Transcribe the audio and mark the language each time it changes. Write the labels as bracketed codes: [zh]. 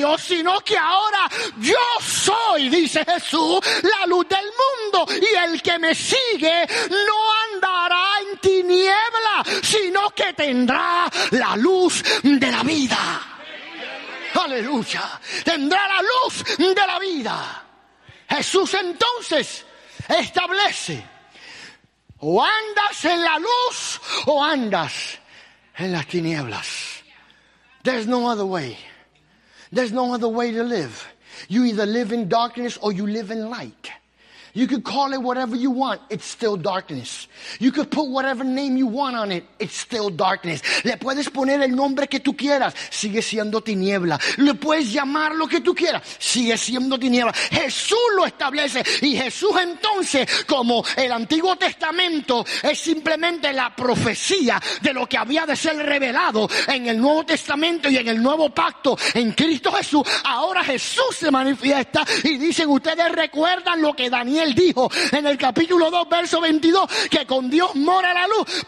[es] Dios, sino que ahora yo soy, dice Jesús, la luz del mundo, y el que me sigue no andará en tiniebla, sino que tendrá la luz de la vida. Aleluya. Tendrá la luz de la vida. Jesús entonces establece: o andas en la luz o andas en las tinieblas. [en] There's no other way. There's no other way to live. You either live in darkness or you live in light. You could call it whatever you want, it's still darkness. You could put whatever name you want on it, it's still darkness. [es] Le puedes poner el nombre que tú quieras, sigue siendo tiniebla. Le puedes llamar lo que tú quieras, sigue siendo tiniebla. Jesús lo establece, y Jesús entonces, como el Antiguo Testamento es simplemente la profecía de lo que había de ser revelado en el Nuevo Testamento y en el Nuevo Pacto en Cristo Jesús, ahora Jesús se manifiesta y dicen: ustedes recuerdan lo que Daniel dijo en el capítulo 2, verso 22, que con Dios mora la luz.